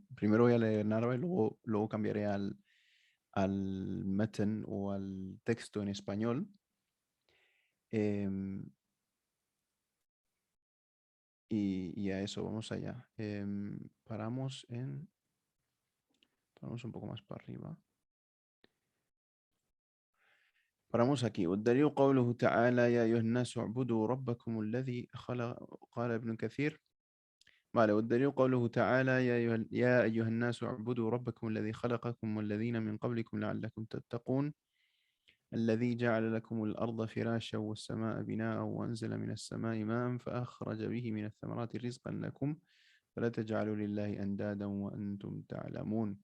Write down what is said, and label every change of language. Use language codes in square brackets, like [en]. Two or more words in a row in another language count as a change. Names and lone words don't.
[es] Primero voy a leer en árabe, luego cambiaré al meten o al texto en español. Em, y a eso, vamos allá. Paramos un poco más para arriba. Paramos aquí. [ar] والدليل قوله تعالى يا أيها الناس اعبدوا ربكم الذي خلق قال ابن كثير. Vale, والدليل قوله تعالى يا أيها الناس اعبدوا ربكم الذي خلقكم والذين من قبلكم لعلكم تتقون الذي جعل لكم الأرض فراشا والسماء بناء وأنزل من السماء ماء فأخرج به من الثمرات رزقا لكم فلا تجعلوا لله أندادا وأنتم تعلمون.